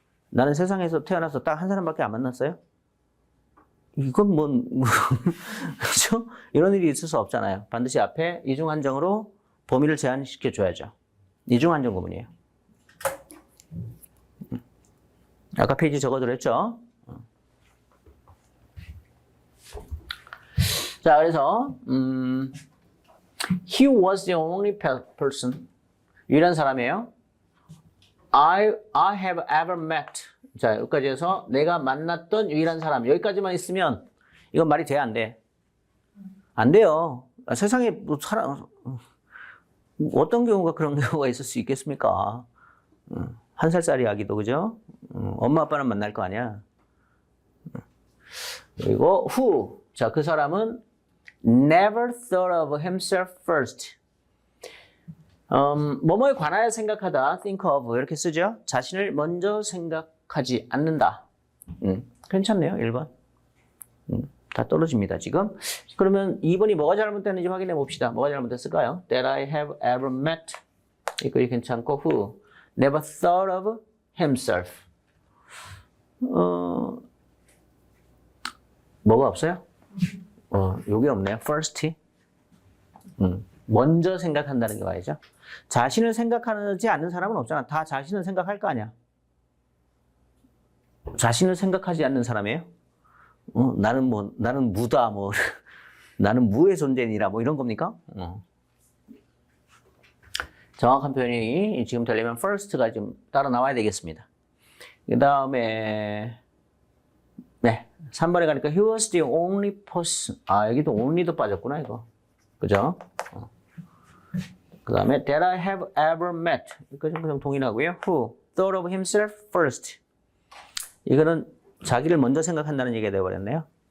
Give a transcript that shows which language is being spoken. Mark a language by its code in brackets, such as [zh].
[ko] 나는 세상에서 태어나서 딱 한 사람밖에 안 만났어요? 이건 그렇죠? 이런 일이 있을 수 없잖아요. 반드시 앞에 이중한정으로 범위를 제한시켜 줘야죠. 이중한정 구문이에요. 아까 페이지 적어드렸죠? 자, 그래서 [en] he was the only person. [ko] 유일한 사람이에요. [en] I have ever met. [ko] 자, 여기까지 해서 내가 만났던 유일한 사람. 여기까지만 있으면 이건 말이 돼, 안 돼? 안 돼요. 세상에 뭐 어떤 경우가 그런 경우가 있을 수 있겠습니까? 1살짜리 아기도, 그죠? 엄마 아빠는 만날 거 아니야. 그리고 who. 자, 그 사람은 [en] never thought of himself first. [ko] 뭐뭐에 관하여 생각하다, think of 이렇게 쓰죠. 자신을 먼저 생각하지 않는다. 괜찮네요, 1번. 다 떨어집니다, 지금. 그러면 2번이 뭐가 잘못됐는지 확인해 봅시다. 뭐가 잘못됐을까요? [en] That I have ever met. [ko] 이거 괜찮고, [en] who never thought of himself. [ko] 뭐가 없어요? 요게 없네요. first. 먼저 생각한다는 게 말이죠. 자신을 생각하지 않는 사람은 없잖아. 다 자신을 생각할 거 아니야. 자신을 생각하지 않는 사람이에요? 나는 무다, 뭐, 나는 무의 존재니라, 뭐 이런 겁니까? 정확한 표현이 지금 되려면 first가 좀 따로 나와야 되겠습니다. 그 다음에, 네, 3번에 가니까 [en] he was the only person. [ko] 아, 여기도 only도 빠졌구나, 이거. 그죠? 그 다음에 [en] that I have ever met. [ko] 이거 좀 동일하고요. [en] who thought of himself first. [ko] 이거는 자기를 먼저 생각한다는 얘기가 되어버렸네요.